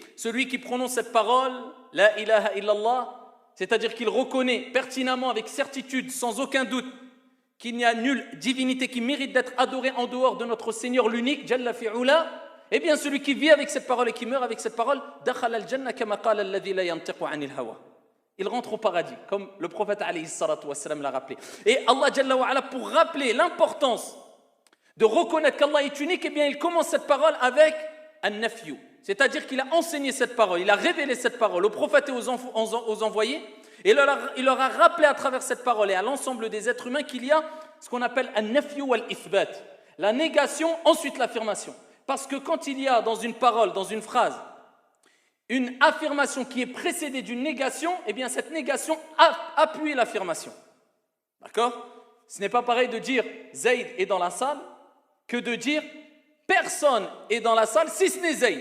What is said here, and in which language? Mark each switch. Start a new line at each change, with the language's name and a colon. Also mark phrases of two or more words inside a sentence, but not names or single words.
French: Celui qui prononce cette parole,
Arabic: لا إله إلا الله,
French: c'est-à-dire qu'il reconnaît pertinemment, avec certitude, sans aucun doute, qu'il n'y a nulle divinité qui mérite d'être adorée en dehors de notre Seigneur l'unique,
Arabic: جل في علاه,
French: eh bien celui qui vit avec cette parole et qui meurt avec cette parole,
Arabic: دخل الجنة كما قال الذي لا ينطق عن الهوى.
French: Il rentre au paradis, comme le prophète
Arabic: عليه الصلاة والسلام
French: l'a rappelé. Et Allah
Arabic: جل وعلا,
French: pour rappeler l'importance de reconnaître qu'Allah est unique, eh bien il commence cette parole avec an-nafyu, c'est-à-dire qu'il a enseigné cette parole, il a révélé cette parole aux prophètes et aux envoyés, et il leur a rappelé à travers cette parole et à l'ensemble des êtres humains qu'il y a ce qu'on appelle
Arabic: النفي والإثبات,
French: la négation, ensuite l'affirmation. Parce que quand il y a dans une parole, dans une phrase, une affirmation qui est précédée d'une négation, eh bien cette négation appuie l'affirmation. D'accord ? Ce n'est pas pareil de dire Zayd est dans la salle que de dire personne est dans la salle si ce n'est Zayd.